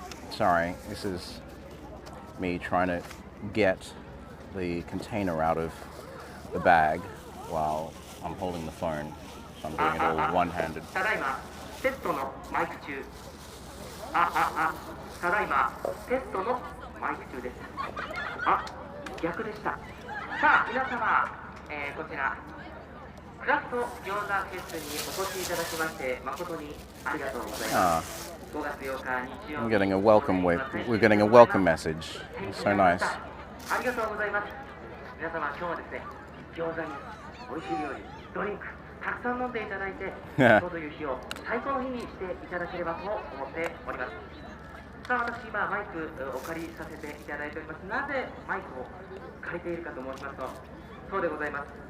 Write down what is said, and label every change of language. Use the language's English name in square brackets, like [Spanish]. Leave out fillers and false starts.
[English] Sorry, this is me trying to get the container out of the bag while I'm holding the phone, so I'm doing it all one-handed. [Japanese] テストのマイク中。ただいまテストのマイク中です。逆でした。さあ皆様、こちらクラフト餃子フェスにお越しいただきまして誠にありがとうございます。 5月8日日曜日。 [English] I'm getting a welcome we're getting a welcome message. It's so nice. [Japanese] ありがとうございます。皆様今日はですね、餃子に美味しい料理、ドリンクたくさん飲んでいただいて、今日という日を最高の日にしていただければと思っております。さあ私今マイクお借りさせていただいております。なぜマイクを借りているかと申しますと、そうでございます。